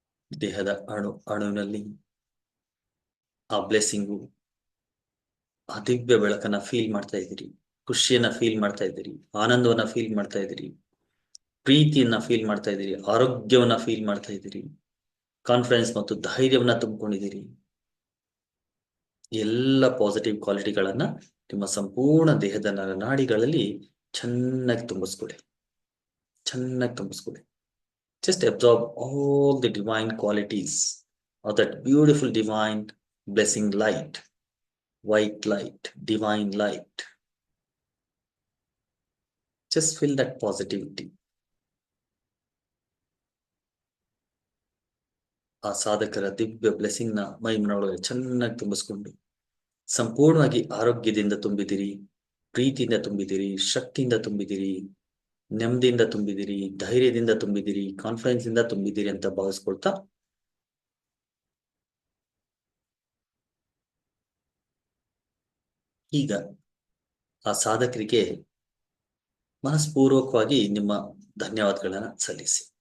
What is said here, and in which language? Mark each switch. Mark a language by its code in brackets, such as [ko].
[kn] ದೇಹದ ಅಣುವಿನಲ್ಲಿ ಆ ಬ್ಲೆಸ್ಸಿಂಗು, ಆ ದಿವ್ಯ ಬೆಳಕನ್ನ ಫೀಲ್ ಮಾಡ್ತಾ ಇದ್ದೀರಿ, ಖುಷಿಯನ್ನ ಫೀಲ್ ಮಾಡ್ತಾ ಇದ್ದೀರಿ, ಆನಂದವನ್ನ ಫೀಲ್ ಮಾಡ್ತಾ ಇದ್ದೀರಿ, ಪ್ರೀತಿಯನ್ನ ಫೀಲ್ ಮಾಡ್ತಾ ಇದ್ದೀರಿ, ಆರೋಗ್ಯವನ್ನ ಫೀಲ್ ಮಾಡ್ತಾ ಇದ್ದೀರಿ, ಕಾನ್ಫಿಡೆನ್ಸ್ ಮತ್ತು ಧೈರ್ಯವನ್ನ ತುಂಬಿಕೊಂಡಿದ್ದೀರಿ. ಎಲ್ಲ ಪಾಸಿಟಿವ್ ಕ್ವಾಲಿಟಿಗಳನ್ನ ನಿಮ್ಮ ಸಂಪೂರ್ಣ ದೇಹದ ನಾಡಿಗಳಲ್ಲಿ ಚೆನ್ನಾಗಿ ತುಂಬಿಸ್ಕೊಳ್ಳಿ, ಚೆನ್ನಾಗಿ ತುಂಬಿಸ್ಕೊಳ್ಳಿ. [en] Just absorb all the divine qualities of that beautiful divine blessing light, white light, divine light. Just feel that positivity. [kn] ಆ ಸಾಧಕರ ದಿವ್ಯ ಬ್ಲೆಸ್ಸಿಂಗ್ ನ ಮೈಮನೊಳಗೆ ಚೆನ್ನಾಗಿ ತುಂಬಿಸ್ಕೊಂಡು ಸಂಪೂರ್ಣವಾಗಿ ಆರೋಗ್ಯದಿಂದ ತುಂಬಿದಿರಿ, ಪ್ರೀತಿಯಿಂದ ತುಂಬಿದಿರಿ, ಶಕ್ತಿಯಿಂದ ತುಂಬಿದಿರಿ, ನೆಮ್ಮದಿಯಿಂದ ತುಂಬಿದಿರಿ, ಧೈರ್ಯದಿಂದ ತುಂಬಿದಿರಿ, ಕಾನ್ಫಿಡೆನ್ಸ್ ಇಂದ ತುಂಬಿದಿರಿ ಅಂತ ಭಾವಿಸ್ಕೊಳ್ತಾ, ಈಗ ಆ ಸಾಧಕರಿಗೆ ಮನಸ್ಪೂರ್ವಕವಾಗಿ ನಿಮ್ಮ ಧನ್ಯವಾದಗಳನ್ನ ಸಲ್ಲಿಸಿ.